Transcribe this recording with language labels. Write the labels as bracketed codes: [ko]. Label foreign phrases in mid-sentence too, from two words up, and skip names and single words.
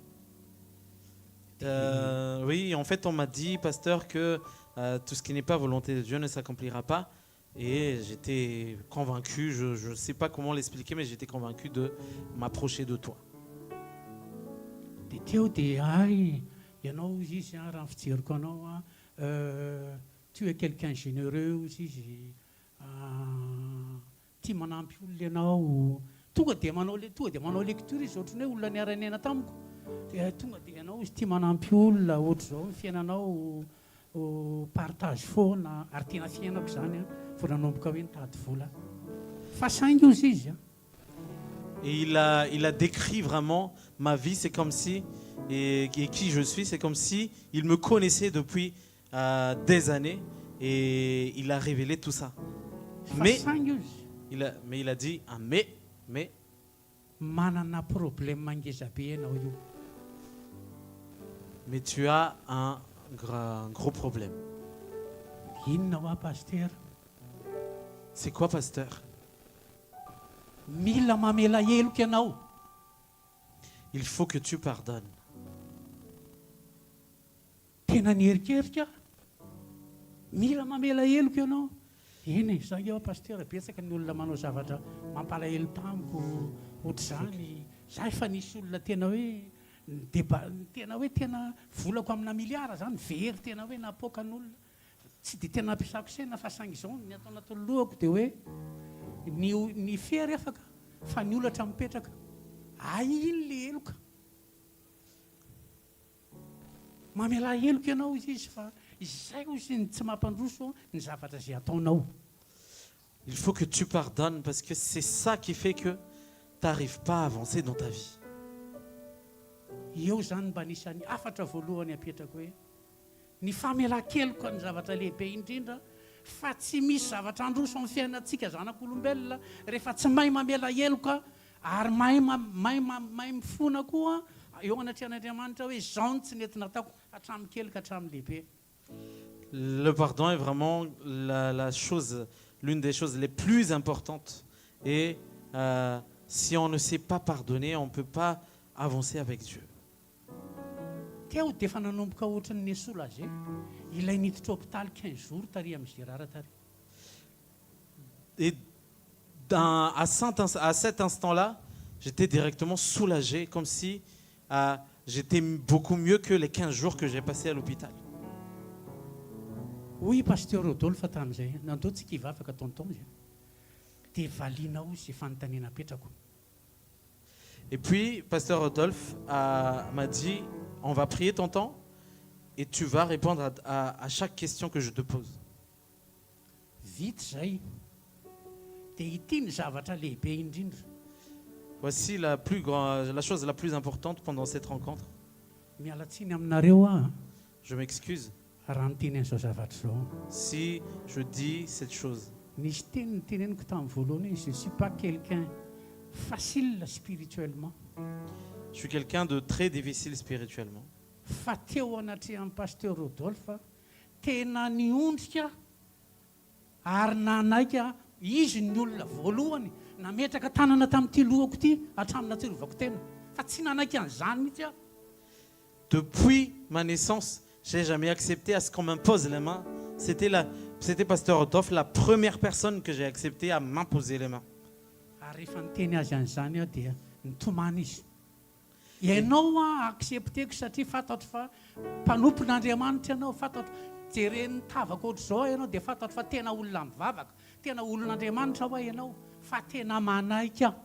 [fr] Oui, en fait, on m'a dit, pasteur, que tout ce qui n'est pas volonté de Dieu ne s'accomplira pas. Et j'étais convaincu, je ne sais pas comment l'expliquer, mais j'étais convaincu de m'approcher de toi. [mg] Dia teo dia ay ianao izy izy raha ny fijeriko anao [fr] tu es quelqu'un généreux [mg] izy tia manampy olona ianao tonga dia manao lecture izy ohatrany hoe olona niara-niaina tamiko. Tonga dia ianao izy tia manampy olona ohatra zao ny fiainanao partage foana ary tena fiainako zany vao nanomboka hoe nitady vola fa saingy ozy izy. [fr] Et il a décrit vraiment ma vie, c'est comme si, et qui je suis, c'est comme si il me connaissait depuis des années et il a révélé tout ça. Mais il a dit un mais [mg] manana problème mangeza be ianao io. [fr] Mais tu as un gros problème. [mg] Inona hoa pasteur? [fr] C'est quoi, pasteur? [mg] Mila mamela heloka ianao. [fr] Il faut que tu pardonnes. [mg] Tena nierikerika mila mamela heloka ianao. Eny za eo pasteur betsaka ny olona manao zavatra mampalahelo tamiko ohatr'izany. Za efa nisy olona tena hoe tena volako amina miliara zany very tena hoe napoka ny olona tsy dia tena nampiasako saina fa saingy izao ny atao anatin'ny lohako dia hoe ny fery afaka fa ny olatra mipetraka iny le heloka mamela heloka ianao izy fa izay ozy ny tsy mampandroso ny zavatra zay ataonao. [fr] Il faut que tu pardonnes parce que c'est ça qui fait que tu n'arrives pas à avancer dans ta vie. [mg] Eo zany mba nisan'ny afatra voalohany apetrako hoe ny famelan-keloka ny zavatra lehibe indrindra fa tsy misy zavatra androso amin'ny fiainantsika zanak'olombelona rehefa tsy mahay mamela heloka ary mahay mifona koa eo anatrehan'Andriamanitra hoe zao tsy nentina ataoko hatramin'ny keloka hatramin'ny lehibe. [fr] Le pardon est vraiment l'une des choses les plus importantes. Et si on ne sait pas pardonner, on ne peut pas avancer avec Dieu. [mg] Teo dia efa nanomboka ohatran'ny nesola zay ilay niditra hôpitaly 15 jours tary amin'ny Gérard tary. [fr] Et à cet instant-là, j'étais directement soulagé, comme si j'étais beaucoup mieux que les 15 jours que j'ai passés à l'hôpital. [mg] Oui, pasteur Rodolphe tamin'izay nandao tsika hivavaka taontaona zay dia valianao sy fanontaniana apetrako. [fr] Et puis, pasteur Rodolphe m'a dit, on va prier tonton et tu vas répondre à chaque question que je te pose. [mg] Vite zay dia ity ny zavatra lehibe indrindra. [fr] Voici la chose la plus importante pendant cette rencontre. [mg] Mialatsiny aminareo [fr] Je m'excuse [mg] raha niteny an'izao zavatra zao. [fr] si je dis cette chose. [mg] Nisy teny niteneniko tamin'ny voalohany hoe [fr] je ne suis pas quelqu'un facile spirituellement. Je suis quelqu'un de très difficile spirituellement. [mg] Fa teo anatrehan'ny pasteur Rodolphe tena niondrika ary nanaiky izy ny olona voalohany nametraka tanana tamin'ity lohako ity hatramin'ny atsirovako tena fa tsy nanaiky an'izany mihitsy aho. [fr] Depuis ma naissance, je n'ai jamais accepté à ce qu'on m'impose les mains. C'était pasteur Rodolphe, la première personne que j'ai accepté à m'imposer les mains. [mg] Ary rehefa niteny azy an'izany aho dia nitomany izy. Ianao accepteko satria fantatro fa mpanompon'Andriamanitra ianao, fantatro jeren'ny tavako ohatr'izao ianao dia fantatro fa tena olona mivavaka, tena olon'Andriamanitra ho ianao, fa tena manaiky aho.